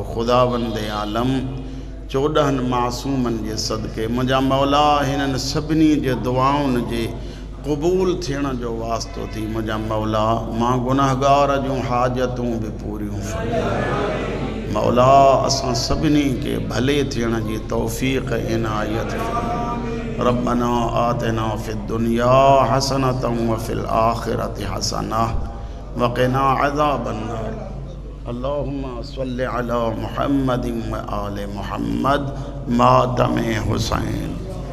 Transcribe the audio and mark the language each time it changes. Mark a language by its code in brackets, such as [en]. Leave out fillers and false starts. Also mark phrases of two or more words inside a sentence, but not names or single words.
[sd] खुदावंद आलम 14 मासूमनि जे सदक़े मुंहिंजा मौला हिननि सभिनी जे दुआउनि जे क़बूल थियण जो वास्तो थी मुंहिंजा मौला मां गुनाहगार जूं हाजतूं बि पूरियूं फरमा। मौला असां सभिनी खे भले थियण जी तौफ़ीक़ इनायत फरमा। [ar] ربنا آتنا في الدنيا حسنة وفي الآخرة حسنة وقنا عذاب النار. اللهم صل على محمد وآل محمد मातम हुसैन।